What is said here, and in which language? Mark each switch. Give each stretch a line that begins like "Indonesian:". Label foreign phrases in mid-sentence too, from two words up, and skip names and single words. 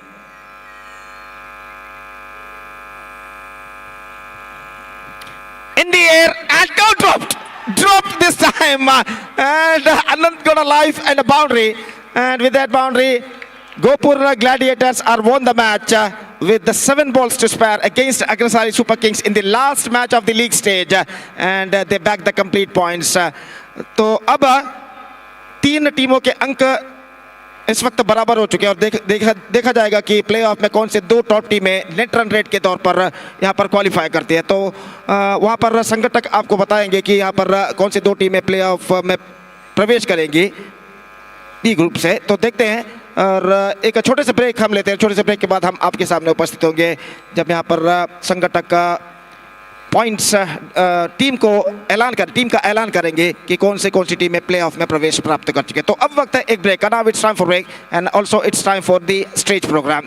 English: In the air and dropped this time, and Anant got a life and a boundary, and with that boundary Gopur Gladiators are won the match with the 7 balls to spare against Agrasari Super Kings in the last match of the league stage, and they back the complete points.
Hindi: तो अब 3 टीमों के अंक इस वक्त बराबर हो चुके हैं और देखा जाएगा कि प्लेऑफ में कौन से 2 टॉप टीमें
English: net run rate
Hindi: के तौर पर यहां पर क्वालिफाई करती है. तो वहां पर संगठक आपको बताएंगे कि यहां पर कौन से 2 टीमें प्लेऑफ में प्रवेश करेंगी बी ग्रुप से. तो देखते हैं और एक छोटे से ब्रेक हम लेते हैं. छोटे से ब्रेक के बाद हम आपके सामने उपस्थित होंगे जब यहाँ पर संगठक पॉइंट्स टीम का ऐलान करेंगे कि कौन सी टीमें प्लेऑफ में प्रवेश प्राप्त कर चुके. तो अब वक्त है एक ब्रेक का.
English: Now it's time for break and also it's time for the stage program.